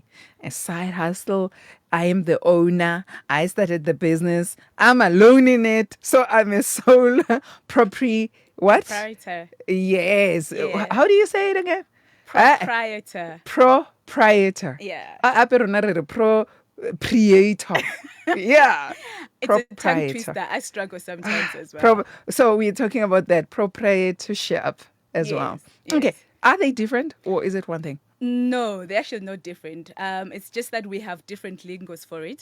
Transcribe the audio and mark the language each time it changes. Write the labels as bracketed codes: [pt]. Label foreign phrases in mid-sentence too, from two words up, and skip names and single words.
[en] A side hustle. I am the owner. I started the business. I'm alone in it, so I'm a sole propri. What? Proprietor. Yes. Yeah. How do you say it again? Proprietor. Proprietor. Yeah. [tn] Pero na re re [en] proprietor. Yeah. It's a tongue Proprietor. twister. I struggle sometimes as well. So we're talking about that proprietorship as well. Yes. Okay. Yes. Are they different or is it one thing? No, they're actually not different. It's just that we have different lingos for it.